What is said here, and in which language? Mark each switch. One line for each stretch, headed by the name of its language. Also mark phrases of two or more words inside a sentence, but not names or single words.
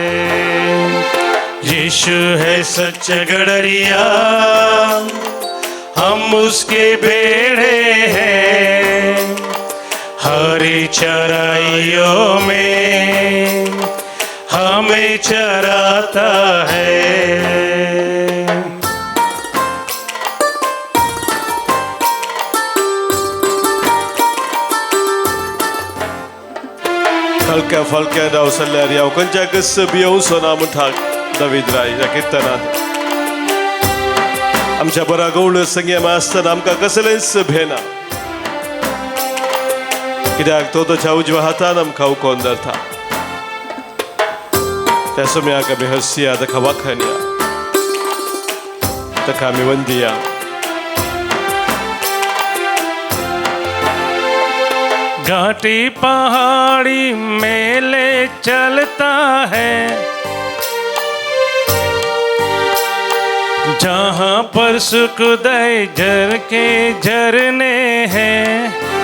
Hindi: यीशु है सच्चा गडरिया, हम उसके बेड़े हैं, हरी चराइयों में हमें चराता है.
Konkani: खळक्या फालक्या रावसल्ल्यार ह्या खंयच्या गस्स भियोवचो ना म्हणटा दावीद राय ह्या किर्तनांत. आमच्या बरा गवळ्यो संगी आसतना आमकां कसलेंच भेना. कित्याक तो ताच्या उजव्या हातान आमकां उखोवन धरता. त्या सम्याक आमी हरसिया, ताका वाखाणया, ताका आमी वंदिया.
Hindi: घाटी पहाड़ी में ले चलता है, जहाँ पर सुखदाई जल के झरने हैं.